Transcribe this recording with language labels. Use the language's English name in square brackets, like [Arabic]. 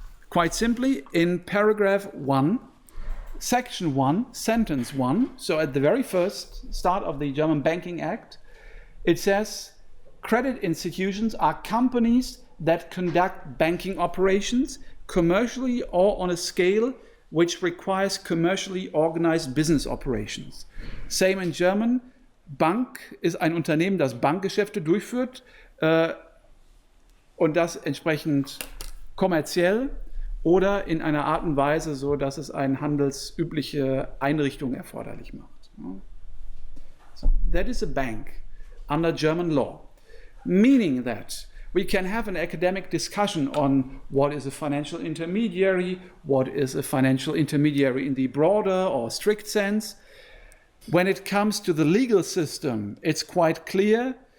[English] Quite simply, in paragraph 1, section 1, sentence 1, so at the very first start of the German Banking Act, it says, credit institutions are companies that conduct banking operations commercially or on a scale which requires commercially organized business operations. Same in German. [German] Bank ist ein Unternehmen, das Bankgeschäfte durchführt und das entsprechend kommerziell oder in einer Art und Weise, so dass es eine handelsübliche Einrichtung erforderlich macht. [English] So, that is a bank under German law, meaning that we can have an academic discussion on what is a financial intermediary, what is a financial intermediary in the broader or strict sense. When it comes to the legal system, it's quite clear.